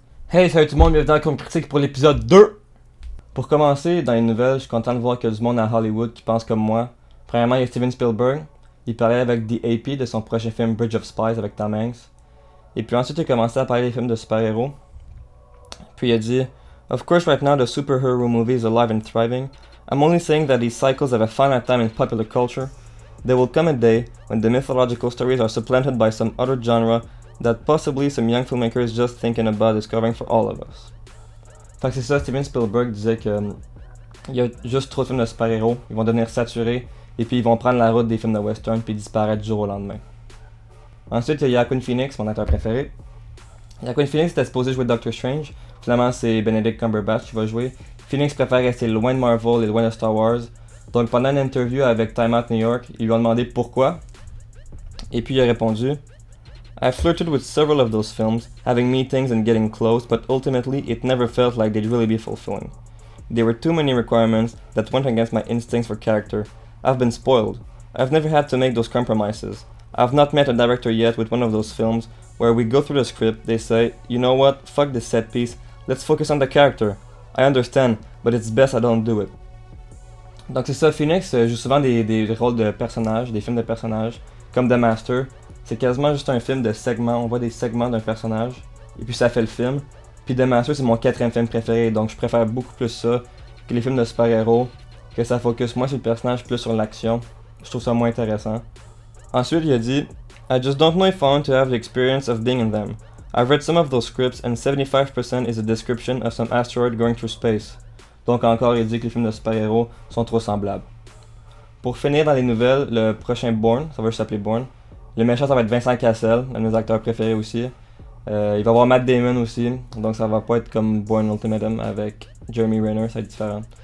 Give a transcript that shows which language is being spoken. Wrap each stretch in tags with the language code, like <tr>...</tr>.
<fr>Hey, salut tout le monde, bienvenue dans Comme Critique pour l'épisode 2! Pour commencer, dans les nouvelles, je suis content de voir qu'il y a du monde à Hollywood qui pense comme moi. Premièrement, il y a Steven Spielberg. Il parlait avec The AP de son prochain film Bridge of Spies avec Tom Hanks. Et puis ensuite, il a commencé à parler des films de super-héros. Puis il a dit</fr> <en>Of course, right now the superhero movie is alive and thriving. I'm only saying that these cycles have a finite time in popular culture. There will come a day when the mythological stories are supplanted by some other genre that possibly some young filmmakers just thinking about discovering for all of us.</en> <fr>Fait que c'est ça, Steven Spielberg disait que il y a juste trop de films de super-héros, ils vont devenir saturés, et puis ils vont prendre la route des films de western, puis disparaître du jour au lendemain. Ensuite, il y a Joaquin Phoenix, mon acteur préféré. Joaquin Phoenix était supposé jouer Doctor Strange, finalement c'est Benedict Cumberbatch qui va jouer. Phoenix préfère rester loin de Marvel et loin de Star Wars, donc pendant une interview avec Time Out New York, ils lui ont demandé pourquoi, et puis il a répondu</fr> <en>I flirted with several of those films, having meetings and getting close, but ultimately it never felt like they'd really be fulfilling. There were too many requirements that went against my instincts for character. I've been spoiled. I've never had to make those compromises. I've not met a director yet with one of those films where we go through the script, they say, you know what, fuck this set piece, let's focus on the character. I understand, but it's best I don't do it.</en> <fr>Donc c'est ça, Phoenix joue souvent des rôles de personnages, des films de personnages, comme The Master. C'est quasiment juste un film de segments, on voit des segments d'un personnage, et puis ça fait le film. Puis The Master, c'est mon quatrième film préféré, donc je préfère beaucoup plus ça que les films de super-héros, que ça focus moins sur le personnage, plus sur l'action. Je trouve ça moins intéressant. Ensuite, il a dit</fr> <en>I just don't know if I want to have the experience of being in them. I've read some of those scripts and 75% is a description of some asteroid going through space.</en> <fr>Donc encore, il dit que les films de super-héros sont trop semblables. Pour finir dans les nouvelles, le prochain Bourne, ça va juste s'appeler Bourne. Le méchant, ça va être Vincent Cassel, un de mes acteurs préférés aussi. Il va y avoir Matt Damon aussi, donc ça va pas être comme Bourne Ultimatum avec Jeremy Renner, ça va être différent.</fr>